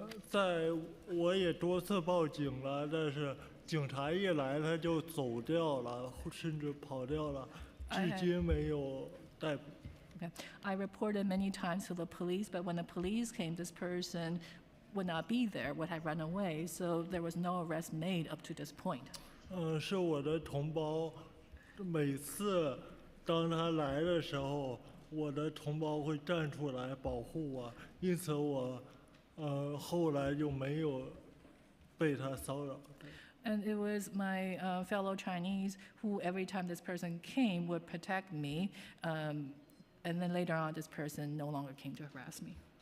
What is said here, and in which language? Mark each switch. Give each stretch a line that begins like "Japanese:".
Chinese: 在我也多次报警了，但是警察一来他就走掉了，甚至跑掉了，至今没有逮捕。
English: Okay. I reported many times to the police, but when the police came, this person would not be there, would have run away, so there was no arrest made up to this point.
Chinese: 是我的同胞，每次当他来的时候，我的同胞会站出来保护我，因此我后来就没有被他骚扰。
English: And it was my fellow Chinese who, every time this person came, would protect me. And then later on, this person no longer came to harass me.